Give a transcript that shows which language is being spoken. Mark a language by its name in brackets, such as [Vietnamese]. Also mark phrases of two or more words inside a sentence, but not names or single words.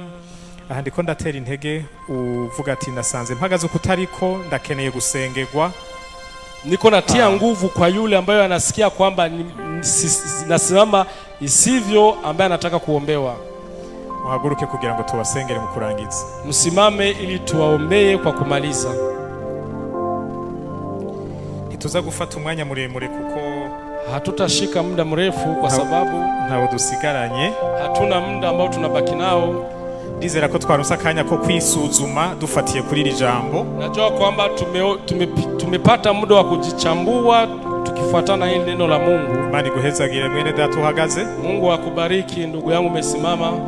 [Rundi] Aha ndiko ndatera intege uvuga ati nasanze mpagaze ukutariko ndakeneye gusengerwa. [Swahili] Niko natia nguvu kwa yule ambaye anasikia kwamba nasimama isivyo, ambaye anataka kuombewa. [Rundi] Muhaguruke kugira ngo tubasengere mu kurangiza. [Swahili] Msimame ili tuwaombee kwa kumaliza. [Rundi] Ituza gufata umwanya muremure kuko [Swahili] hatutashika muda mrefu kwa sababu [Rundi] ntawo dusigaranye, [Swahili] hatuna muda ambao tunabaki nao. [Rundi] Ndizera ko twaronsa akanya ko kwisuzuma dufatiye kuri iri jambo. [Swahili] Najua kwamba tumepata muda wa kujichambua tukifuatana hili neno la Mungu. [Rundi] Imana iguhezagire mwene data uhagaze. [Swahili] Mungu akubariki ndugu yangu umesimama.